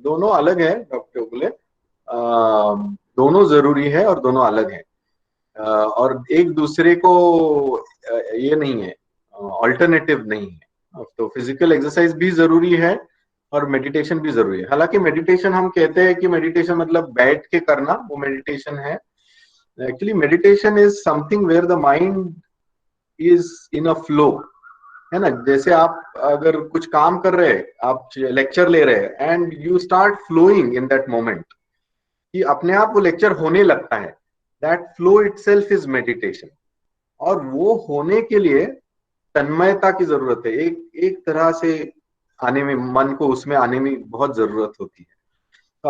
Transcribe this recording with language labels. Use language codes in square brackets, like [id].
[hi] दोनों अलग है डॉक्टर उगले, दोनों जरूरी है और दोनों अलग है, और एक दूसरे को ये नहीं है, ऑल्टरनेटिव नहीं है। तो फिजिकल एक्सरसाइज भी जरूरी है और मेडिटेशन भी जरूरी है। हालांकि मेडिटेशन हम कहते हैं कि मेडिटेशन मतलब बैठ के करना, वो मेडिटेशन है, [en] Actually, meditation is something where the mind is in a flow, [hi] है ना. जैसे आप अगर कुछ काम कर रहे हैं, आप लेक्चर ले रहे हैं, [en] and you start flowing in that moment, [hi] कि अपने आप वो लेक्चर होने लगता है, [en] That flow itself is meditation. [hi] और वो होने के लिए तन्मयता की जरूरत है, एक तरह से आने में, मन को उसमें आने में बहुत जरूरत होती है.